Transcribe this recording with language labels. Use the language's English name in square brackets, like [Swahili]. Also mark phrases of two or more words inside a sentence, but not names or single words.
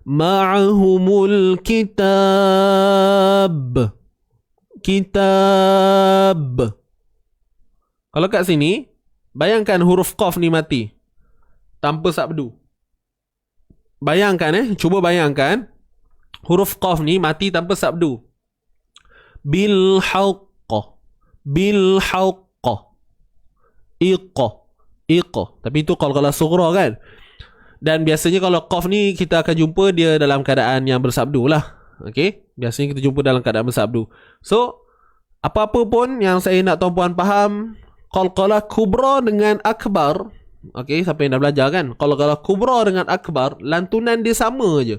[Arabic] معهم الكتاب. Kitab. [Malay] Kalau kat sini, bayangkan huruf qaf ni mati tanpa sabdu. Bayangkan cuba bayangkan huruf qaf ni mati tanpa sabdu. [Arabic] بالحق. بالحق. Iqa. Iqa. [Malay] Tapi itu [Arabic] قلقلة صغرى [Malay] kan. Dan biasanya kalau qaf ni kita akan jumpa dia dalam keadaan yang bersabdu lah. Okey, biasanya kita jumpa dalam keadaan bersabdu. So, apa-apa pun yang saya nak tuan-puan faham, [Arabic] قلقلة كبرى [Malay] dengan akbar. Okey, siapa yang dah belajar kan? [Arabic] قلقلة كبرى [Malay] dengan akbar, lantunan dia sama je.